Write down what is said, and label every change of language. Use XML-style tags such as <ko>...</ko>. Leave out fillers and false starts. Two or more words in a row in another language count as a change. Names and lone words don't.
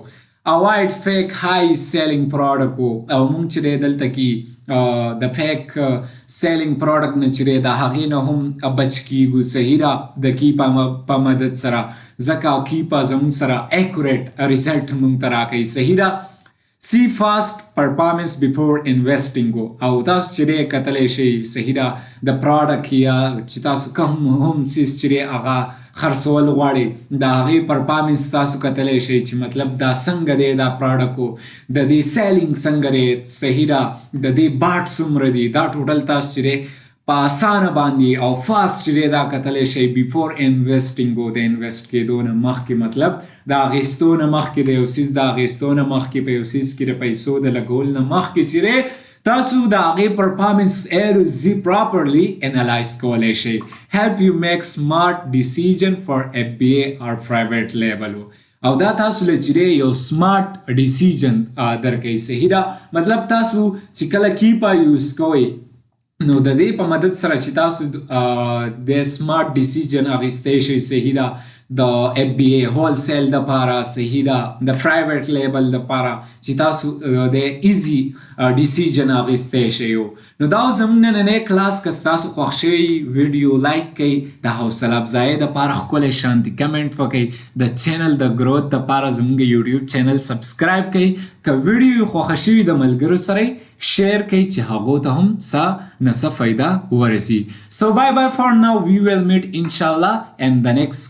<en>avoid fake high selling product</en> <ps>او موږ چې دی دلته کې د</ps> <en>fake selling product</en> <ps>نه چې دی د هغې نه هم بچ کیږو، صحیح ده، د کیپا په مدد سره، ځکه کیپا زموږ سره</ps> <en>accurate result</en> <ps>موږ ته راکوي، صحیح ده.</ps> <en>see fast performance before investing</en> <ps>او تاسو چې دی کتلی شئ، صحیح ده، د پروډکټ یا چې تاسو کوم هم څیز چې دی هغه خرڅول غواړئ د هغې پرفارمنس تاسو کتلی شئ چې مطلب دا څنګه دی دا پروډکټ د دې سیلینګ څنګه دی، صحیح ده، د دې باټ څومره دي، دا ټوټل تاسو چې دی په اسانه باندې او فاست چې دی دا کتلی شئ</ps> <en>before investing</en> <ps>د انویسټ کېدو نه مخکې، مطلب د اخیستو نه مخکې د یو څیز د اخیستو نه مخکې په یو څیز کې د پیسو د لګول نه مخکې چې دی تاسو د هغې پرفارمنس</ps> <en>easy properly analyze</en> <ps>کولی شئ.</ps> <en>help you make smart decision for FBA or private label</en> <ps>او دا تاسو له چې دی یو</ps> <en>smart decision</en> <ps>درکوي، صحیح ده. مطلب تاسو چې کله کیپا یوز کوئ نو د دې په مدد سره چې تاسو د</ps> <en>smart decision</en> <ps>اخیستی شئ، صحیح ده، د FBA هول سیل دپاره، صحیح ده، د</ps> <en>private label</en> <ps>دپاره چې تاسو د</ps> <en>easy decision</en> <ps>اخیستی شئ. نو دا زموږ نننی کلاس که ستاسو خوښ شوی ویډیو لایک کړئ، د حوصله افزایۍ دپاره ښکلی شانتي کمنټ وکړئ، د چینل د گروت دپاره زموږ یوټیوب چینل سبسکرایب کړئ. که ویډیو خوښه شوي د ملګرو سره شیر کړئ چې هغو ته هم څه نه څه فایده ورسي.</ps> <en>So bye bye for now. We will meet inshallah in the next</en>